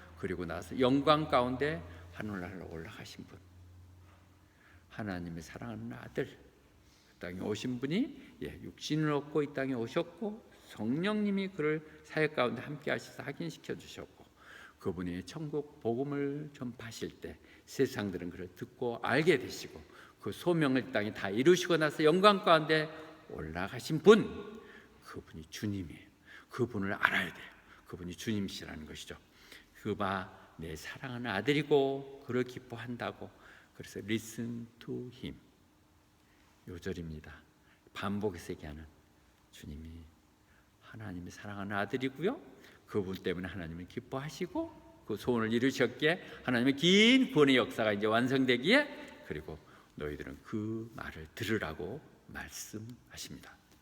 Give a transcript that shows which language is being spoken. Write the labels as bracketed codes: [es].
[ko] 그리고 나서 영광 가운데 하늘나라로 올라가신 분, 하나님의 사랑하는 아들, 그 땅에 오신 분이 육신을 얻고 이 땅에 오셨고 성령님이 그를 사역 가운데 함께 하셔서 확인시켜 주셨고 그분이 천국 복음을 전파하실 때 세상들은 그를 듣고 알게 되시고 그 소명을 이 땅에 다 이루시고 나서 영광 가운데 올라가신 분, 그분이 주님이에요. 그분을 알아야 돼요. 그분이 주님이시라는 것이죠. 그가 내 사랑하는 아들이고 그를 기뻐한다고. 그래서 [en] listen to him. [ko] 요절입니다. 반복해서 얘기하는 주님이 하나님이 사랑하는 아들이고요. 그분 때문에 하나님은 기뻐하시고 그 소원을 이루셨기에 하나님의 긴 구원의 역사가 이제 완성되기에 그리고 너희들은 그 말을 들으라고 말씀하십니다.